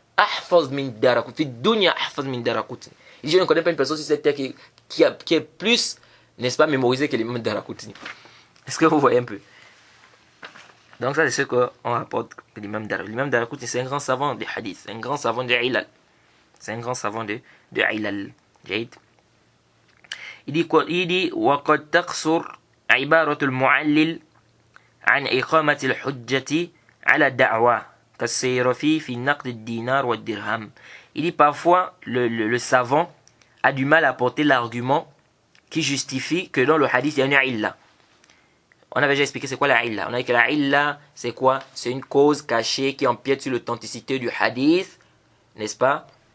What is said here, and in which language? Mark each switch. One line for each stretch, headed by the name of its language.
Arabic: Ahfaz min Daraqutni, dunya ahfaz min Daraqutni.
French: Je ne connais pas une personne sur cette terre qui est plus, n'est-ce pas, mémorisée que l'imam Daraqutni. Est-ce que vous voyez un peu? Donc ça c'est ce qu'on rapporte de l'imam Daraqutni. L'imam Daraqutni c'est un grand savant de hadith, un grand savant de ilal. C'est un grand savant de ilal. Il dit quoi? Il dit
Arabic: وَقَدْ تَقْصُرْ عِبَارَةُ الْمُعَلِّلِ عَنْ إِقَامَةِ الْحُجَّةِ على الدعوة كالسيرفي في النقد الدينار والدرهم.
French: Il dit parfois le savant a du mal à apporter l'argument qui justifie que dans le hadith il y a une illa. On avait déjà expliqué c'est quoi la illa. On a dit que la illa c'est quoi? C'est une cause cachée qui empiète sur l'authenticité du hadith, n'est-ce pas?